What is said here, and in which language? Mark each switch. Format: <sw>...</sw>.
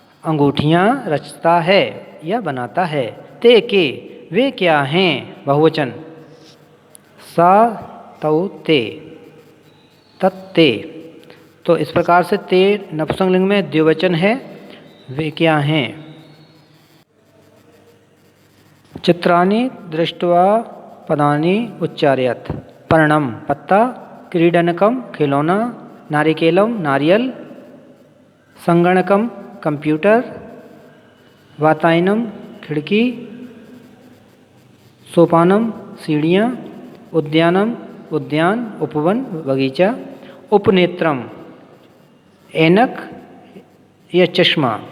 <hi>अंगूठियाँ रचता है या बनाता है। ते के वे क्या हैं, बहुवचन।</hi> <sa>सा तौ ते तत्ते।</sa> <hi>तो इस प्रकार से ते नपुंसकलिंग में द्विवचन है, वे क्या हैं।</hi> <sa>चित्राणि दृष्ट्वा पदानि उच्चारयत्।</sa> <hi>पर्णम पत्ता, क्रीडनकम खिलौना, नारिकेलम नारियल, संगणकम कंप्यूटर, वातायनम खिड़की, सोपानम सीढ़ियाँ, उद्यानम उद्यान उपवन बगीचा, उपनेत्रम ऐनक या चश्मा।</hi>